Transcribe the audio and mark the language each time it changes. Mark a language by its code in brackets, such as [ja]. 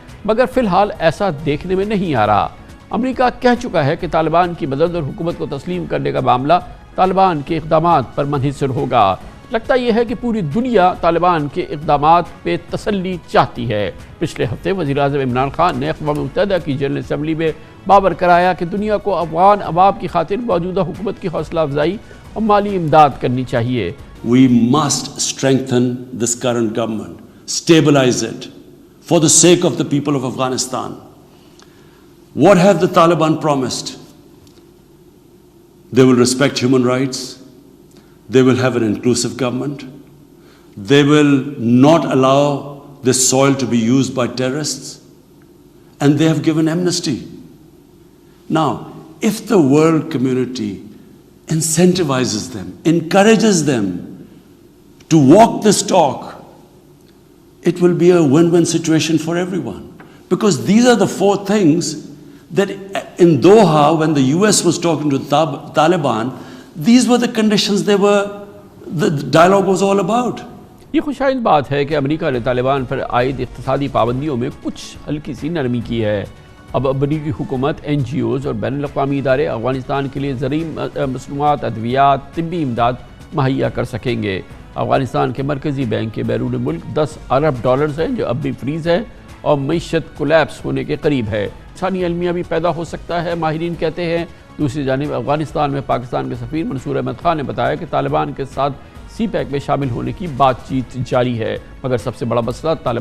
[ur] مگر فی الحال ایسا دیکھنے میں نہیں آ رہا۔ امریکہ کہہ چکا ہے کہ طالبان کی مدد اور حکومت کو تسلیم کرنے کا معاملہ طالبان کے اقدامات پر منحصر ہوگا۔ لگتا یہ ہے کہ پوری دنیا طالبان کے اقدامات پہ تسلی چاہتی ہے۔ پچھلے ہفتے وزیر اعظم عمران خان نے اقوام متحدہ کی جنرل اسمبلی میں باور کرایا کہ دنیا کو افغان عوام کی خاطر موجودہ حکومت کی حوصلہ افزائی اور مالی امداد کرنی چاہیے۔ [en] We must strengthen this current government, stabilize it for the sake of the people of Afghanistan. What have the Taliban promised? They will respect human rights. They will have an inclusive government. They will not allow this soil to be used by terrorists. And they have given amnesty. Now, if the world community incentivizes them, encourages them to walk this talk, it will be a win-win situation for everyone. Because these are the four things that in Doha, when the US was talking to Taliban, these were the conditions the dialogue was all about. [ur] یہ خوشائند بات ہے کہ امریکہ نے طالبان پر عائد اقتصادی پابندیوں میں کچھ ہلکی سی نرمی کی ہے۔ اب امریکی حکومت، NGOs اور بین الاقوامی ادارے افغانستان کے لیے زرعی مصنوعات، ادویات، طبی امداد مہیا کر سکیں گے۔ افغانستان کے مرکزی بینک کے بیرون ملک 10 ارب ڈالرز ہیں جو اب بھی فریز ہے اور معیشت کولیپس ہونے کے قریب ہے۔ انسانی المیہ بھی پیدا ہو سکتا ہے، ماہرین کہتے ہیں۔ دوسری جانب افغانستان میں پاکستان کے سفیر منصور احمد خان نے بتایا کہ طالبان کے ساتھ سی پیک میں شامل ہونے کی بات چیت جاری ہے، مگر سب سے بڑا مسئلہ